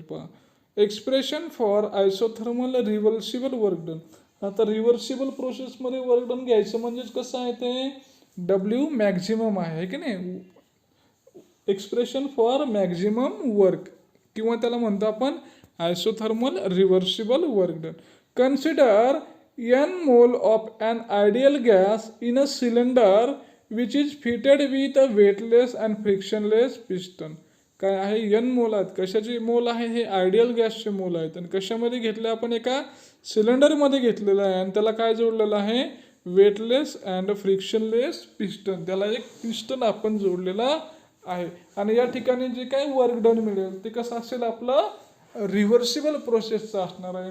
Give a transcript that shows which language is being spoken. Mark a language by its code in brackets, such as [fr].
[en] पहा expression for isothermal reversible work done. [mr] आता reversible प्रोसेसमध्ये वर्क डन घ्यायचं म्हणजेच कसं आहे ते, डब्ल्यू मॅक्झिमम आहे की नाही, [en] expression for maximum work, [mr] किंवा त्याला म्हणतो आपण isothermal reversible work done. [en] Consider n mole of an ideal gas in a cylinder which is fitted with a weightless and frictionless piston. [mr] काय आहे, n मोल आहेत. कशाचे मोल आहे, हे आयडियल गॅसचे मोल आहेत. आणि कशामध्ये घेतले आपण, एका सिलेंडरमध्ये घेतलेलं आहे, आणि त्याला काय जोडलेलं आहे, वेटलेस अँड फ्रिक्शनलेस पिस्टन. त्याला एक पिस्टन आपण जोडलेला आहे. आणि या ठिकाणी जे काही वर्क डन मिळेल ते कसं असेल, आपलं रिव्हर्सिबल प्रोसेसचं असणार आहे.